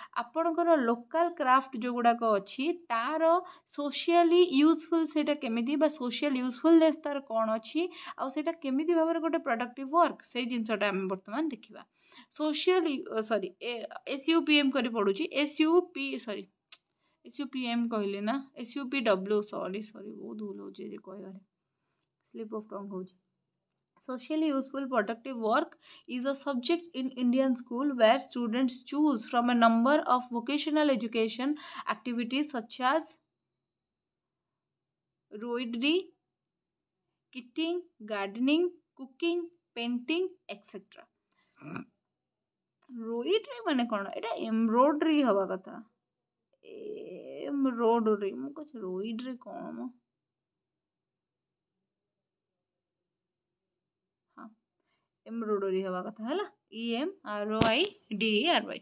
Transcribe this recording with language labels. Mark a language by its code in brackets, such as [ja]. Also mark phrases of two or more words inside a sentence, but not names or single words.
[or] ଆପଣଙ୍କର [en] local craft [or] ଯେଉଁଗୁଡ଼ାକ ଅଛି ତାର [en] socially useful [or] ସେଇଟା କେମିତି ବା [en] social usefulness [or] ତାର କ'ଣ ଅଛି ଆଉ ସେଇଟା କେମିତି ଭାବରେ ଗୋଟେ [en] productive work, [or] ସେଇ ଜିନିଷଟା ଆମେ ବର୍ତ୍ତମାନ ଦେଖିବା। ସୋସିଆଲି SUPM କରି ପଡ଼ୁଛି, SUPM କହିଲେ ନା SUPW, ସରି ବହୁତ ଭୁଲ ହେଉଛି ଯେ କହିବାରେ, [en] slip of tongue [or] ହେଉଛି। [en] Socially useful productive work is a subject in Indian school where students choose from a number of vocational education activities such as embroidery, kitting, gardening, cooking, painting, etc. [or] embroidery ମାନେ କ'ଣ? ଏଟା embroidery ହବା କଥା, embroidery ମୁଁ କହୁଛି ରୋଇଡ୍ରେ କ'ଣ ମ, ହଁ ଏମ୍ବ୍ରୋଡୋରୀ ହେବା କଥା ହେଲା, EMROIDERY।